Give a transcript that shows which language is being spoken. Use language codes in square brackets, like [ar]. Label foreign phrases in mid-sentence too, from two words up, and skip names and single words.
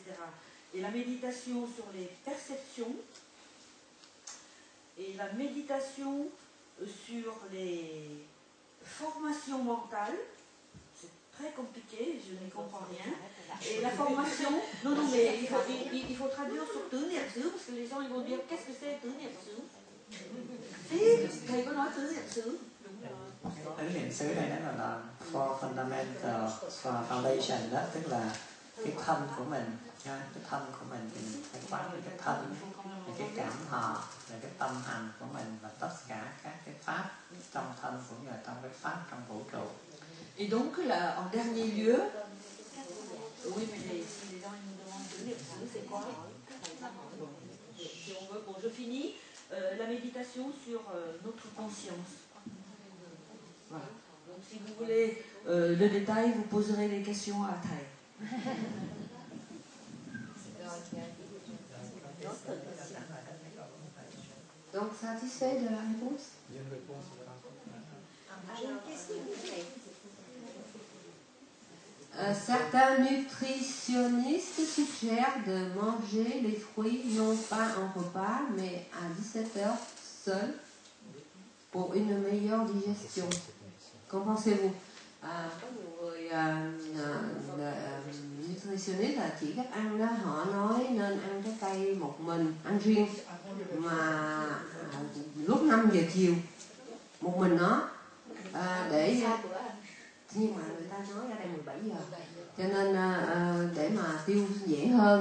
[fr] Et la méditation sur les perceptions, et la méditation sur les formations mentales, c'est très compliqué, je n'y comprends rien. Et la formation, non, mais il faut traduire sur [vi] tứ niệm xứ, [fr] parce que les gens ils vont dire qu'est-ce que c'est [vi] tứ niệm xứ. Thầy có nói tứ niệm xứ. Tứ niệm xứ đây nó là [en] four fundamental foundation [vi] đó, tức là cái thân của mình, cái thân của mình thì mình phải quán cái thân, cái cảm thọ, cái tâm hành của mình và tất cả các cái pháp trong thân cũng như là trong cái pháp trong vũ trụ. [fr] Et donc là, en dernier lieu, oui mais si les gens ils nous demandent [vi] tứ niệm xứ [fr] c'est quoi? Si on veut, bon je finis, la méditation sur notre conscience. Voilà. Donc si vous voulez le détail, vous poserez des questions à Thầy. Donc satisfait de la réponse? J'ai une question. Certains nutritionnistes suggèrent de manger les fruits non pas en repas, mais à 17h seul pour une meilleure digestion. Qu'en pensez-vous? [vi] Có nhiều người nutritionist là chỉ cách ăn đó, họ nói nên ăn trái cây một mình, ăn riêng mà lúc 5 giờ chiều một mình nó để nhưng mà người ta nói ra đây 17 giờ cho nên để mà tiêu dễ hơn.